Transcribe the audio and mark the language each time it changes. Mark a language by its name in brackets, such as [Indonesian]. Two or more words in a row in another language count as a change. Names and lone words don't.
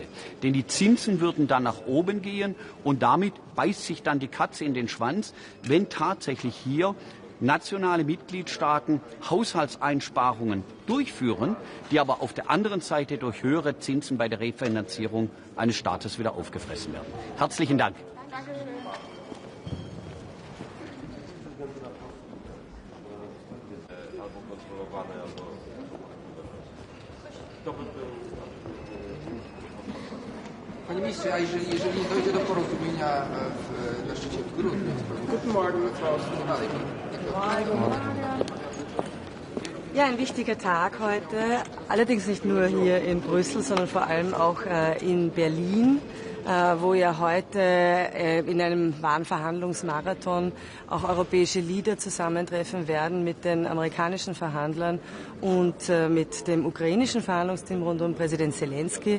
[German] Denn die Zinsen würden dann nach oben gehen und damit beißt sich dann die Katze in den Schwanz, wenn tatsächlich hier nationale Mitgliedstaaten Haushaltseinsparungen durchführen, die aber auf der anderen Seite durch höhere Zinsen bei der Refinanzierung eines Staates wieder aufgefressen werden. Herzlichen Dank. [Polish] Panie ministrze, a jeżeli dojdzie do porozumienia na szczycie w grudniu, [German] Ja, ein wichtiger Tag heute, allerdings nicht nur hier in Brüssel, sondern vor allem auch in Berlin, wo ja heute in einem wahren Verhandlungsmarathon auch europäische Leader zusammentreffen werden mit den amerikanischen Verhandlern und mit dem ukrainischen Verhandlungsteam rund um Präsident Zelensky.